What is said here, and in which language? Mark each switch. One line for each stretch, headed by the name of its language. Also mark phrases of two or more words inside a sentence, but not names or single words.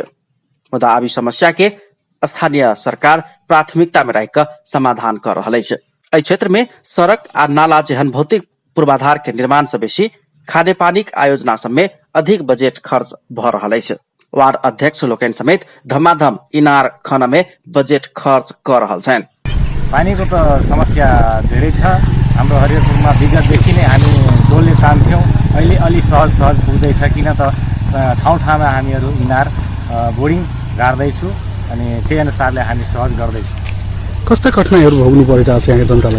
Maithili: मुदा आब समस्या के स्थानीय सरकार प्राथमिकता में राखि समाधान कर रहल अछि। एहि क्षेत्र में सड़क आ नाला जेहन भौतिक पूर्वाधार के निर्माण से बेसी खाने पानी के आयोजना सब में अधिक बजट खर्च भ रहल अछि। वार्ड अध्यक्ष लोकन समेत धमाधम इनार खन में बजट खर्च कर रहल छन्।
Nepali: पानी को तो समस्या धेरै छ। हाम्रो हरिहरपुरमा विगतदेखि नै हामी डोलले तान्थ्यौं, अहिले अलि सहज सहज पुग्दैछ किन त ठाउँ ठाउँमा हामीहरू इनार बोर्डिङ गाड्दैछु अनि त्यही अनुसारले हामी सहज गर्दैछौँ। कस्ता कठिनाइहरू भोग्नु परिरहेको छ यहाँ जनतालाई?